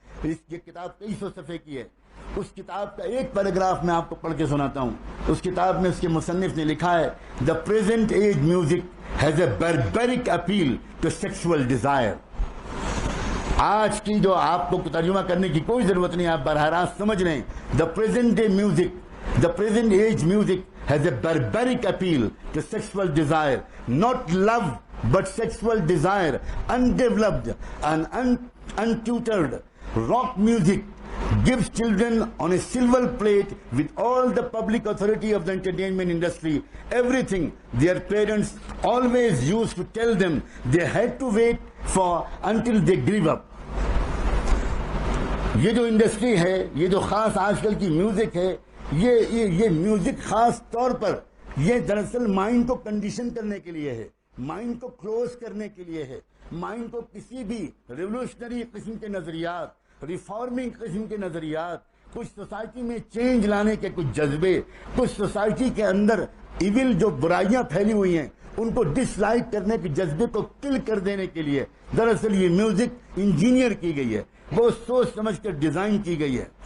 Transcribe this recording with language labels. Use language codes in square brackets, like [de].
[ur] یہ کتاب 2300 صفحے کی ہے. اس کتاب کا ایک پیراگراف میں آپ کو پڑھ کے سناتا ہوں. اس کتاب میں اس کے مصنف نے لکھا ہے [en] The present age music has a barbaric appeal to sexual desire. [ur] آج کی جو آپ کو ترجمہ کرنے کی کوئی ضرورت نہیں, آپ براہ راست سمجھ رہے ہیں. [en] The present age music has a barbaric appeal to sexual desire, not love but sexual desire. Undeveloped and untutored rock music gives children on a silver plate with all the public authority of the entertainment industry everything their parents always used to tell them they had to wait for until they grew up. [ur] یہ جو industry ہے, یہ جو خاص آج کل کی music ہے, یہ میوزک خاص طور پر یہ دراصل مائنڈ کو کنڈیشن کرنے کے لیے ہے. مائنڈ کو کلوز کرنے کے لیے ہے، مائنڈ کو کسی بھی ریولوشنری قسم کے نظریات، ریفارمنگ قسم کے نظریات، کچھ سوسائٹی میں چینج لانے کے کچھ جذبے، کچھ سوسائٹی کے اندر ایول جو برائیاں پھیلی ہوئی ہیں ان کو ڈس لائک کرنے کے جذبے کو کل کر دینے کے لیے دراصل یہ میوزک انجینئر کی گئی ہے، وہ سوچ سمجھ کر ڈیزائن کی گئی ہے.